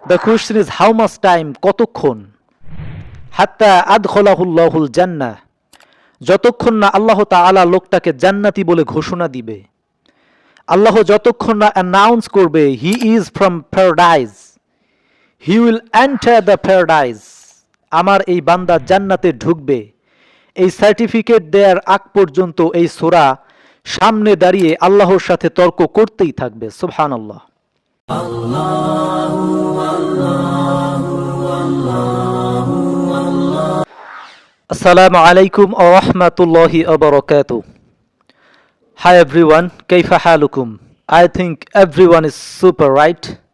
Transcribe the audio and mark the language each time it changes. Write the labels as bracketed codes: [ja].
[en] The question is how much time, [bn] কতক্ষণ? [ar] হাত্তা আদখলাহুল্লাহুল জান্নাহ, [bn] যতক্ষণ না আল্লাহ তাআলা লোকটাকে জান্নাতি বলে ঘোষণা দিবে। আল্লাহ যতক্ষণ না অ্যানাউন্স করবে [en] he is from paradise, he will enter the paradise, [bn] আমার এই বান্দা জান্নাতে ঢুকবে, এই সার্টিফিকেট দেওয়ার আগ পর্যন্ত এই সূরা সামনে দাঁড়িয়ে আল্লাহর সাথে তর্ক করতেই থাকবে। সুবহানাল্লাহ। [ar] আসসালামু আলাইকুম ওয়া রাহমাতুল্লাহি ওয়া বারাকাতুহু। [en] Hi everyone, [ar] كيف حالكم? [en] I think everyone is super, right?